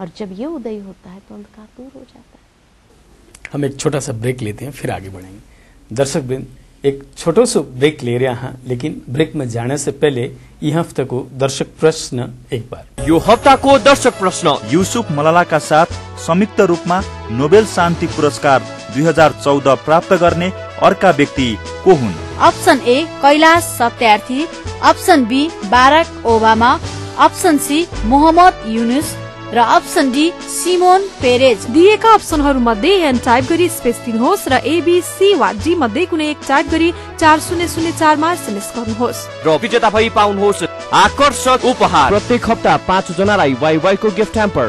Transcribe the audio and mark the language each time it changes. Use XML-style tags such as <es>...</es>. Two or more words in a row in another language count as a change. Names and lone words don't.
<hi>और जब ये उदय होता है तो अंधकार दूर हो जाता है। हम एक छोटा सा ब्रेक लेते हैं, फिर आगे बढ़ेंगे। दर्शक बिंद, एक छोटो सो ब्रेक ले रहे हैं, लेकिन ब्रेक में जाने से पहले यह हफ्ते को दर्शक प्रश्न एक बार।</hi> <ne>यो हफ्ता को दर्शक प्रश्न, युसुफ मलाला का साथ संयुक्त रूपमा नोबेल शान्ति पुरस्कार 2014 प्राप्त गर्ने अर्का व्यक्ति को हुन्? ऑप्शन ए कैलाश सत्यार्थी, ऑप्शन बी बाराक ओबामा, ऑप्शन सी मोहम्मद यूनुस र ऑप्शन डी सिमोन पेरेज। दिएका अप्सनहरू मध्ये एन टाइप गरी स्पेस दिनुहोस् र एबीसी वा डी मध्ये कुनै एक टाइप गरी 4004 मा एसएमएस गर्नुहोस् र विजेता भई पाउनुहोस् आकर्षक उपहार। प्रत्येक हप्ता 5 जनालाई वाइवाई को गिफ्ट ह्याम्पर।</ne>